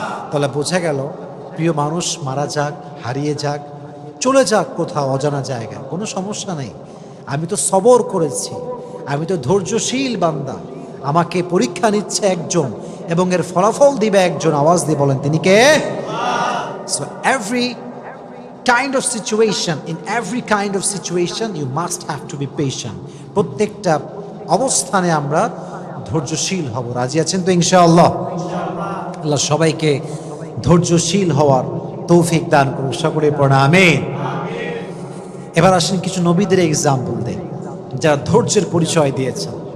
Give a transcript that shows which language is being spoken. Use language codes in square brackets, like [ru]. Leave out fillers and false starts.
[bn] তাহলে বোঝা গেল, প্রিয় মানুষ মারা যাক, হারিয়ে যাক, চলে যাক কোথাও অজানা জায়গায়, কোনো সমস্যা নেই। আমি তো সবর করেছি, আমি তো ধৈর্যশীল বান্দা। আমাকে পরীক্ষা নিচ্ছে একজন এবং এর ফলাফল দিবে একজন। আওয়াজ দিয়ে বলেন তিনি কে? [en] So every kind of situation, in every kind of situation you must have to be patient. [bn] প্রত্যেকটা অবস্থানে আমরা ধৈর্যশীল হব। রাজি আছেন তো ইনশাআল্লাহ? আল্লাহ সবাইকে ধৈর্যশীল হওয়ার তৌফিক দান করুন। সকলে পড়া আমিন। এবার আসেন কিছু নবীদের এক্সাম্পল দেই যারা ধৈর্যের পরিচয় দিয়েছেন।